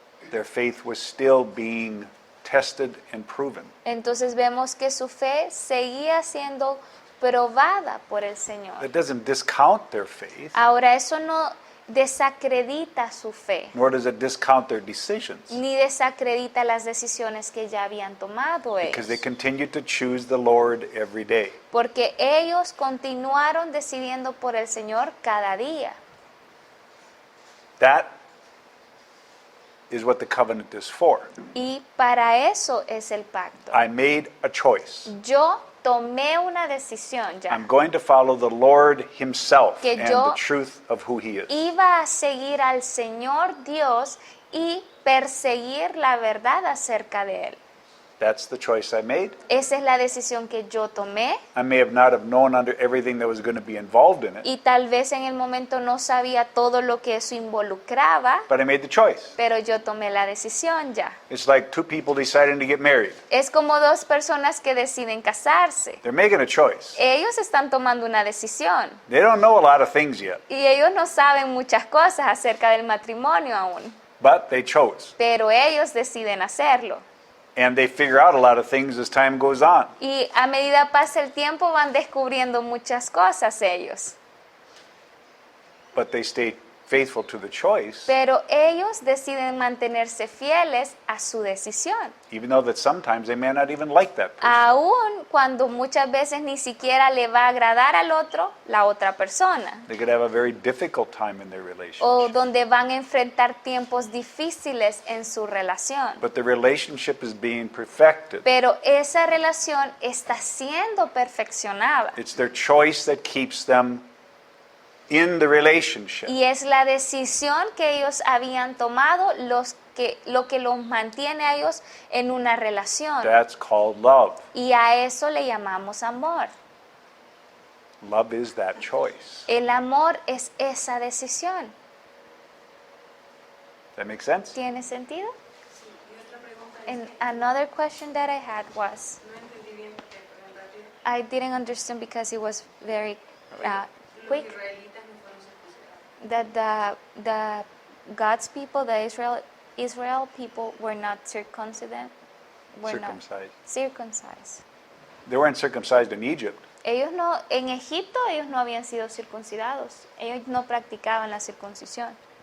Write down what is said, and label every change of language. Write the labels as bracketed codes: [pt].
[en] Their faith was still being tested and proven. [es] Entonces vemos que su fe seguía siendo probada por el Señor. [en] It doesn't discount their faith, [es] Ahora eso no desacredita su fe, [en] nor does it discount their decisions, [es] ni desacredita las decisiones que ya habían tomado [en] because they [es] ellos, [en] continued to choose the Lord every day. [es] porque ellos continuaron decidiendo por el Señor cada día. [en] That is what the covenant is for. [es] Y para eso es el pacto. [en] I made a choice. [es] Yo tomé una decisión ya. [en] I'm going to follow the Lord himself [es] Que [en] and [es] yo [en] the truth of who he is. [es] Iba a seguir al Señor Dios y perseguir la verdad acerca de Él. [en] That's the choice I made. [es] Esa es la decisión que yo tomé [en] I may have not have known under everything that was going to be involved in it, [es] y tal vez en el momento no sabía todo lo que eso involucraba, [en] but I made the choice. [es] pero yo tomé la decisión ya. [en] It's like 2 people deciding to get married. [es] Es como 2 personas que deciden casarse. [en] They're making a choice. [es] Ellos están tomando una decisión [en] They don't know a lot of things yet, [es] y ellos no saben muchas cosas acerca del matrimonio aún, [en] but they chose. [es] pero ellos deciden hacerlo. [en] And they figure out a lot of things as time goes on. [es] Y a medida pasa el tiempo van descubriendo muchas cosas ellos. [en] But they stay faithful to the choice, [es] Pero ellos deciden mantenerse fieles a su decisión. [en] even though that sometimes they may not even like that person. [es] Aún cuando muchas veces ni siquiera le va a agradar al otro, la otra persona. [en] They could have a very difficult time in their [es] O [en] relationship. [es] donde van a enfrentar tiempos difíciles en su relación. [en] But the relationship is being perfected. [es] Pero esa relación está siendo perfeccionada. [en] It's their choice that keeps them in the relationship. [es] Y es la decisión que ellos habían tomado lo que los mantiene a ellos en una relación. [en] That's called love. [es] Y a eso le llamamos amor. [en] Love is that choice. [es] El amor es esa decisión. [en] That makes sense? [es] ¿Tiene sentido? Sí, y otra pregunta es, [en] And another question that I had was, [es] no entendí bien porque fue rápido. [en] I didn't understand because it was very [es] Los [en] quick, [es] israelitas no fueron circuncidados. [en] that the God's people, the Israel people were not circumcised. Circumcised. Circumcised. They weren't circumcised in Egypt. [es] Ellos no, en Egipto ellos no habían sido circuncidados. Ellos no practicaban la circuncisión.